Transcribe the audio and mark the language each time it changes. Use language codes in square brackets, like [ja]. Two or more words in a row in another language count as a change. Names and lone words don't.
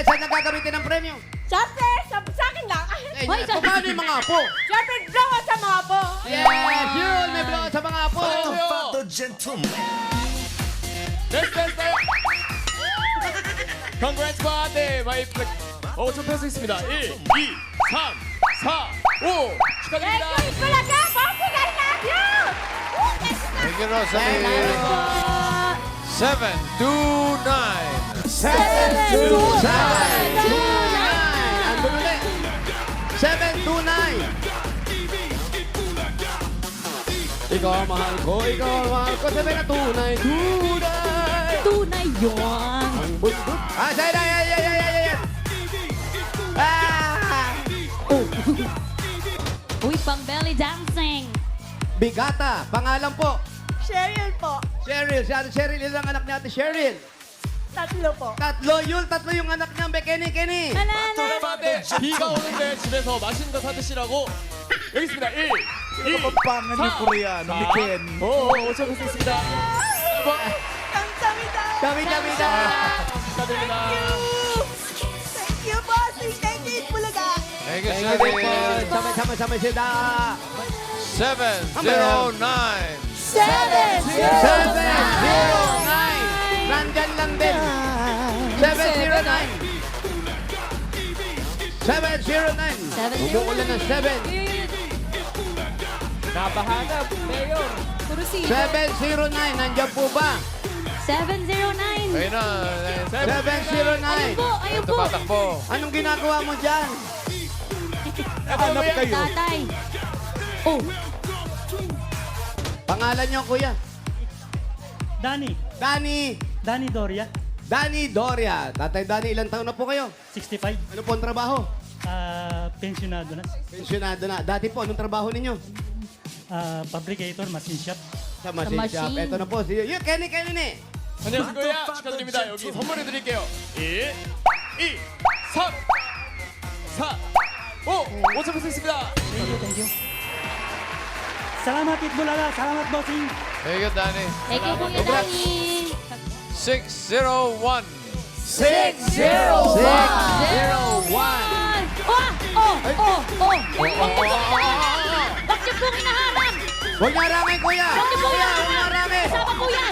[tl] Saan nagagamitin ng premyo? Siyempre, sa akin lang. Eh, Hoy, sa- paano yung mga apo? Siyempre, blow sa mga apo! Yes! Yun! May blow sa mga apo! [ko] 됐어. [tl] Congrats po ate. May [ko] 5천 페소 있습니다. 1, 2, 3, 4, 5. 축하드립니다. [tl] Talaga! Bossing, [en] I love you! Thank you, Rosalie. 729. [tl] 729! Andun ulit! 729! Ikaw ang mahal ko, sabi na tunay. Tunay yun. Ang bundok. Ah, say na, yan. Ah! Uy, pang belly dancing. Bigata, pangalan po. Cheryl po. Cheryl, si Ate Cheryl, ilang anak ni Ate Cheryl? 3 po. Tatlo yung anak niya. Kenny. [ko] ate 비가 오는데 집에서 맛있는 거 사드시라고. 여기 있습니다. 1, 2, [tl] Kapampangan yung Koreano ni Ken. [ko] 5천 페소 있습니다. Kamsamida! [tl] Kami. [ko] 축하드립니다. [en] Thank you, bossing! Thank you, Bulaga! Thank you, Thank you, thank you. Sally. [tl] Sama-sama sila. 709. 709. Nandyan lang din. 709. 709. Umuulan ng 7. 나바하나 메yor. Puro si 709. Nandyan po ba? 709. Ayun na. 709. Ayun po. Tumatakbo. Anong ginagawa mo dyan? Hanap kayo. Tatay. Oh, Pangalan niyo, kuya? Danny Doria, Danny Doria. Tatay Danny, ilang taon na po kayo? 65, Ano po ang trabaho? pensionado na. Pensyonado na. Dati po, anong trabaho ninyo? [en] Fabricator, machine shop. Sa machine shop. machine. [tl] Ito na po. Si Kenny. [ko] 안녕하세요. 고야 축하드립니다. 여기 선물해 드릴게요. 1, 2, 3, 4, 5. 5천 페소 있습니다. [en] Thank you. [tl] Salamat, Itbulaga. Salamat, bossing. [en] Thank you, Danny. thank you, [tl] Kuya Danny. 601. 601. Bakit niyo po hinahanap? Huwag niyo haramay, kuya. Bakit po Kuya, huwag niyo hinahanap? haramay. Kasama po yan.